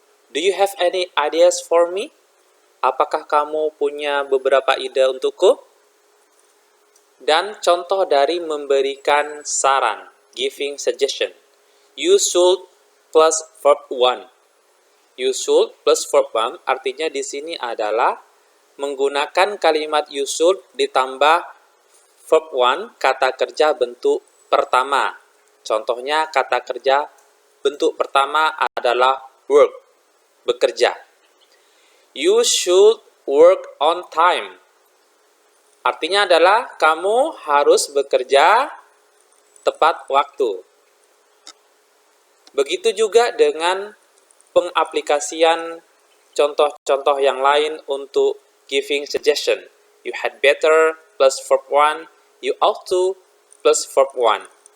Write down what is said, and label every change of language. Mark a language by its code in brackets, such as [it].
[en] Do you have any ideas for me? [id] Apakah kamu punya beberapa ide untukku? Dan contoh dari memberikan saran, giving suggestion. [en] You should plus verb 1. You should plus verb 1 [id] artinya di sini adalah menggunakan kalimat you should ditambah verb 1 kata kerja bentuk pertama. Contohnya kata kerja bentuk pertama adalah work, bekerja. [en] You should work on time. [id] Artinya adalah kamu harus bekerja tepat waktu. Begitu juga dengan pengaplikasian contoh-contoh yang lain untuk giving suggestion. [en] You had better plus verb 1, you ought to plus verb 1.